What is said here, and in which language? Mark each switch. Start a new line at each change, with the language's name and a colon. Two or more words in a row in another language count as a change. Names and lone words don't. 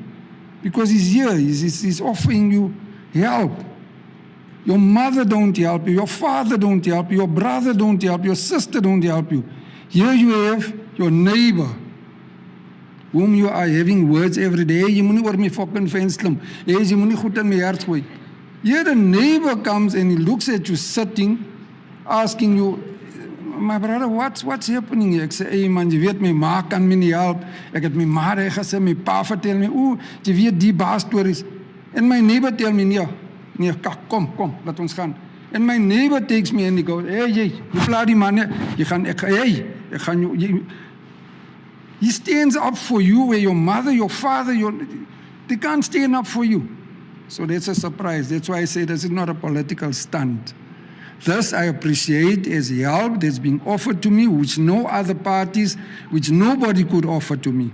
English: Because he's here, he's offering you help. Your mother don't help you, your father don't help you, your brother don't help you, your sister don't help you. Here you have your neighbor, whom you are having words every day.
Afrikaans: You moet nie oor my
English: fucking fence
Afrikaans: klim. Jy moet nie goed in my hart gooi.
English: Here the neighbor comes and he looks at you sitting, asking you, my brother, what's happening here?
Afrikaans: Ek sê, hey man, jy weet my ma kan my nie help. Ek het my ma gesê, my pa vertel my, jy weet die baas stories.
English: And my neighbor tell me,
Afrikaans: nee, kom, laat ons gaan.
English: And my neighbor takes me and he goes,
Afrikaans: hey, jy plaat die man, jy gaan, ek gaan jou,
English: he stands up for you where your mother, your father, they can't stand up for you. So that's a surprise. That's why I say this is not a political stunt. This I appreciate as help that's being offered to me, which no other parties, which nobody could offer to me.